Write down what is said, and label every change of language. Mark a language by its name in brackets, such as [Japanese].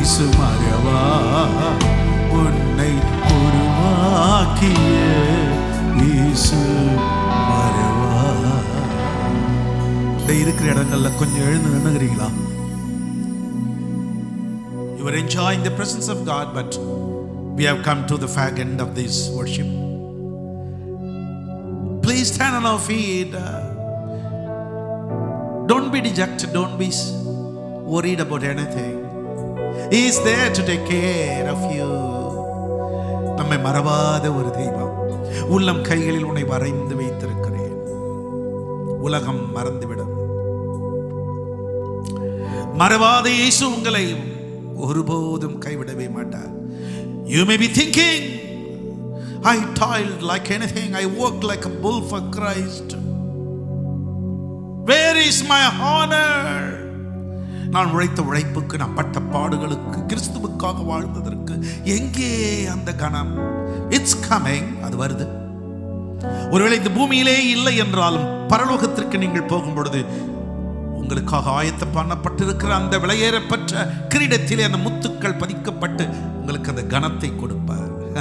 [Tamil] மறவா உன்னை உருவாக்கிய இயேசு மறவா. இருக்கிற இடங்கள்ல கொஞ்சம் எழுந்து நின்னுகிறீங்களா? [English] You are enjoying the presence of God, but we have come to the fag end of this worship. Please stand on our feet. Don't be dejected, don't be worried about anything. He is there to take care of you. [Tamil] நம்மை மறவாத ஒரு தெய்வம். உள்ளம் கைகளில் உன்னை வரைந்து வைத்திருக்கிறேன். உலகம் மறந்துவிடும். மறவாத இயேசு உங்களை ஒருபோதும் கைவிடவே மாட்டார். [English] You may be thinking, I toiled like anything, I worked like a bull for Christ. Where is my honor? [Tamil] நான் உழைத்த உழைப்புக்கு, நான் பட்ட பாடுகளுக்கு, கிறிஸ்துவுக்காக வாழ்ந்ததற்கு எங்கே அந்த கனம்? [English] it's coming, [Tamil] அது வருது. ஒருவேளை இந்த பூமியிலே இல்லை என்றாலும் பரலோகத்திற்கு நீங்கள் போகும் பொழுது உங்களுக்காக ஆயத்தம் பண்ணப்பட்டிருக்கிற அந்த விலையேறப்பட்ட கிரீடத்திலே அந்த முத்துக்கள் பதிக்கப்பட்டு உங்களுக்கு அந்த கனத்தை கொடுப்பார்.